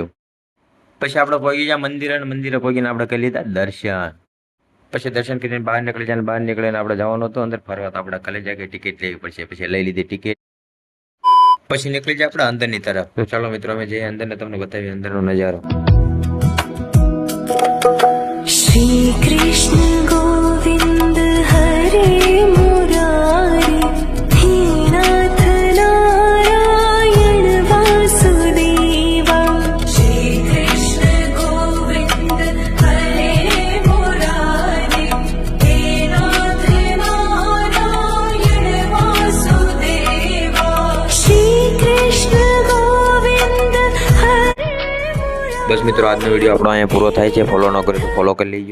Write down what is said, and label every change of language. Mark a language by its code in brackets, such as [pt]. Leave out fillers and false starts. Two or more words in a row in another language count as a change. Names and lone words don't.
[gu] પછી આપણે પહોંચી ગયા મંદિરે અને મંદિરે પહોંચીને આપણે કરી લીધા દર્શન. પછી દર્શન કરીને બહાર નીકળી જાય. બહાર નીકળીને આપણે જવાનું હતું અંદર ફરવા. તો આપણે કલેજા કે ટિકિટ લેવી પડશે. પછી લઈ લીધી ટિકિટ. પછી નીકળી જાય આપણે અંદરની તરફ. તો ચાલો મિત્રો અમે જઈએ અંદર ને તમને બતાવીએ અંદરનો નજારો. [sa] श्री कृष्ण गोविंद हरे मुरारी हे नाथ नारायण वासुदेवा। श्री कृष्ण गोविंद हरे मुरारी हे नाथ नारायण वासुदेवा। श्री कृष्ण गोविंद हरे। [gu] બસ મિત્રો આજનો વિડીયો આપણો અહીંયા પૂરો થાય છે. ફોલો ન કર્યો તો ફોલો કરી લેજો.